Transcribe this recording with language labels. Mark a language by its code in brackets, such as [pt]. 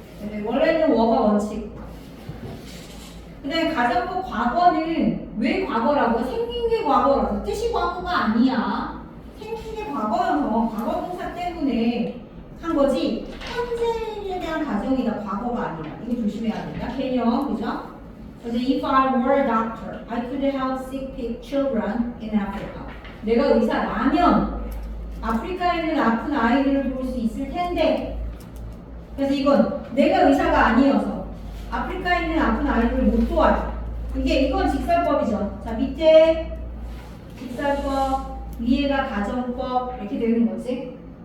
[ko] 네, 원래는 워가 원칙. 그 다음에 가정법 과거는 왜 과거라고? 생긴 게 과거라서. 뜻이 과거가 아니야. 생긴 게 과거여서 과거 동사 때문에 한 거지. 현재에 대한 가정이다. 과거가 아니라. 이거 조심해야 된다. 개념, 그죠? 그래서 [en] if I were a doctor, I could help sick children in Africa. [ko] 내가 의사라면 아프리카에 있는 아픈 아이들을 볼 수 있을 텐데. 그래서 이건 내가 의사가 아니어서 아프리카에 있는 아픈 아이들을 못 도와줘. 이건 직설법이죠. 자, 밑에 직설법, 위에가 가정법 이렇게 되는 거지.